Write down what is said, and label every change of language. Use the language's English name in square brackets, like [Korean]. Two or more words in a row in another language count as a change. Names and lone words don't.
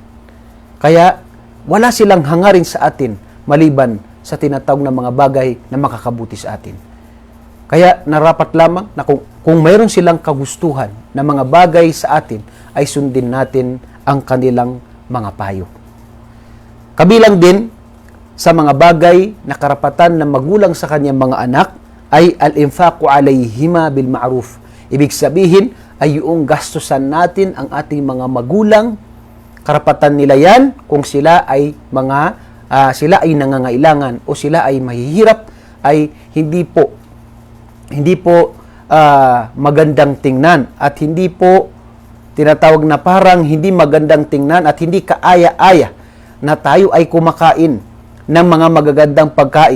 [Filipino] Kaya wala silang hangarin sa atin maliban sa tinatawag na mga bagay na makakabuti sa atin. Kaya narapat lamang na kung mayroon silang kagustuhan na mga bagay sa atin, ay sundin natin ang kanilang mga payo. Kabilang din sa mga bagay na karapatan ng magulang sa kanyang mga anak ay [Arabic] الإنفاق عليهما بالمعروف. [Filipino] Ibig sabihin ay yung gastusan natin ang ating mga magulang. Karapatan nila yan kung sila ay sila ay nangangailangan o sila ay mahihirap, ay hindi po magandang tingnan at hindi po tinatawag na parang hindi magandang tingnan at hindi kaaya-aya na tayo ay kumakain ng mga magagandang pagkain.